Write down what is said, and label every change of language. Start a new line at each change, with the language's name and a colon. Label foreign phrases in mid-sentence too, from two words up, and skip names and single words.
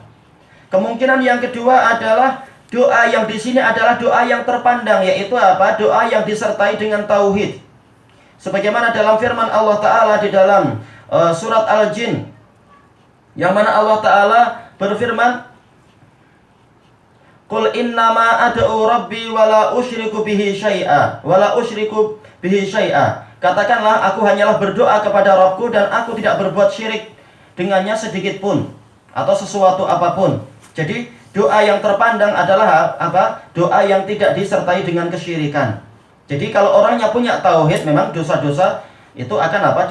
Indonesian: Kemungkinan yang kedua adalah doa yang di sini adalah doa yang terpandang, yaitu apa? Doa yang disertai dengan tauhid. Sebagaimana dalam firman Allah Ta'ala di dalam surat Al-Jin, yang mana Allah Ta'ala berfirman,
Arabic: قل إنما أدعو ربي ولا أشرك به شيئا ولا أشرك به شيئا wala usyriku bihi syai'a.
Indonesian: Katakanlah, aku hanyalah berdoa kepada Rabbku dan aku tidak berbuat syirik dengannya sedikit pun atau sesuatu apapun. Jadi doa yang terpandang adalah apa? Doa yang tidak disertai dengan kesyirikan. Jadi kalau orangnya punya tauhid, memang dosa-dosa itu akan apa?